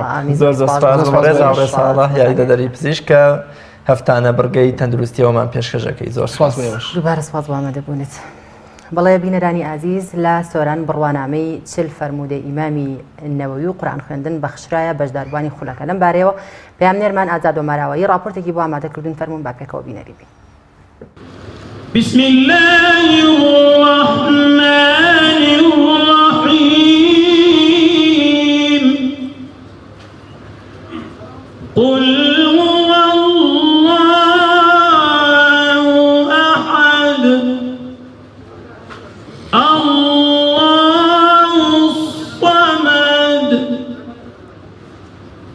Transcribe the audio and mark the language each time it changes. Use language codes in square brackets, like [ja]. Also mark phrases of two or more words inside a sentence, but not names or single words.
[ckb] زۆر سپاس ڕێزا ساڵح یاریدەدەری پزیشکە هەفتانە بڕگەی تەندروستیەوەمان پێشکەشەکەی زۆر سپاس دووبارە سپاس بۆ ئامادەبوونت بەڵێ بینەرانی ئازیز لە سۆران بڕوانامەی چل فەرموودەی ئیمامی نەوەوی و قورئان خوێندن بەخشرایە بەشداربوانی خولەکە لەم بارەیەوە پەیامنێرمان ئازاد وەماراوایی راپۆرتێکی بۆ ئامادەکردن فەرموون با پێکەوە بینەری بین. [ar] بسم الله الرحمن الرحيم قل هو الله أحد الله الصمد